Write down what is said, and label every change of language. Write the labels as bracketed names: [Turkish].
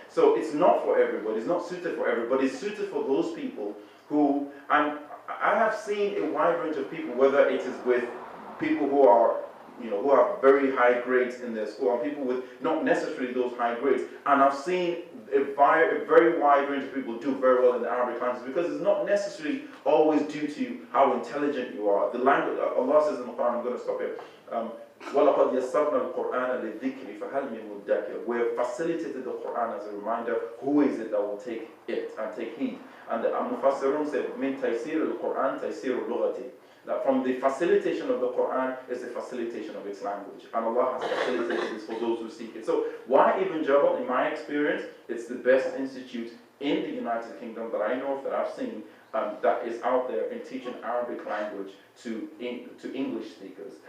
[English] So it's not for everybody, it's not suited for everybody, it's suited for those people who, and I have seen a wide range of people, whether it is with people who are, who have very high grades in their school, and people with not necessarily those high grades, and I've seen a very wide range of people do very well in the Arabic language, because it's not necessarily always due to how intelligent you are. The language, Allah says in the Quran, I'm going to stop here, [Arabic] وَلَقَدْ يَسَّرْنَا الْقُرْآنَ لِلذِّكْرِ فَهَلْ مِن مُدَّكِرٍ. [English] We have facilitated the Quran as a reminder. Who is it that will take it and take heed? And the Mufassirun said, [Arabic] مِن تَيْسِيرِ الْقُرْآن تَيْسِيرُ اللُّغَةِ. [English] That from the facilitation of the Quran is the facilitation of its language. And Allah has facilitated this for those who seek it. So why Ibn Jabal, in my experience, it's the best institute in the United Kingdom that I know of, that I've seen, that is out there in teaching Arabic language to English speakers.